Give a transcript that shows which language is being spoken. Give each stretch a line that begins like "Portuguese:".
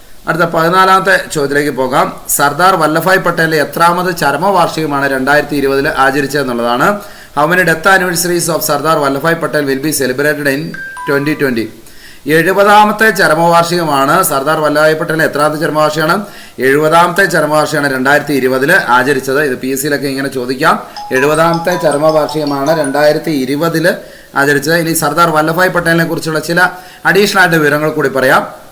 Malayalam: അടുത്ത 14ാമത്തെ ചോദ്യത്തിലേക്ക് പോകാം. സർദാർ വല്ലഭായ് പട്ടേലിന്റെ എത്രാമത് ചരമവാർഷികമാണ് 2020 ആചരിച്ചതെന്നുള്ളതാണ്.
English: How many death anniversaries of Sardar Vallabhbhai Patel will be celebrated in 2020?
Malayalam: 70ാമത്തെ ചരമവാർഷികമാണ്. Sardar Vallabhbhai പട്ടേലിന് എത്രാമത്തെ ചരമവാർഷികമാണ്? 70ാമത്തെ ചരമവാർഷികമാണ് 2020 ആചരിച്ചത്. ഇത് PSCയിലൊക്കെ ഇങ്ങനെ ചോദിക്കാം. 70ാമത്തെ ചരമവാർഷികമാണ് 2020 ആചരിച്ചത്. ഇനി സർദാർ വല്ലഭായ് പട്ടേലിനെ കുറിച്ചുള്ള ചില അഡീഷണൽ ആയിട്ട് വിവരങ്ങൾ കൂടി പറയാം.